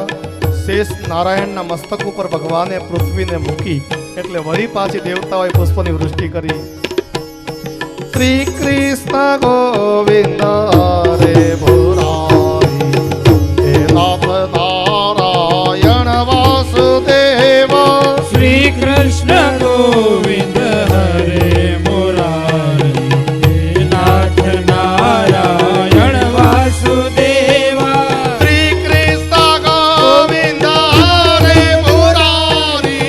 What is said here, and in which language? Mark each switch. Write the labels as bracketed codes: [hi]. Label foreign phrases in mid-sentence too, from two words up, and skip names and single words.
[gu] શેષ નારાયણના મસ્તક ઉપર ભગવાને પૃથ્વીને મૂકી એટલે વળી પાછી દેવતાઓએ પુષ્પની વૃષ્ટિ કરી. [sa] श्री कृष्ण गोविन्द हरे मुरारी हे नाथ नारायण वासुदेव श्री कृष्ण गोविंद हरे मुरारी हे नाथ नारायण वासुदेवा श्री कृष्ण गोविंद हरे मुरारी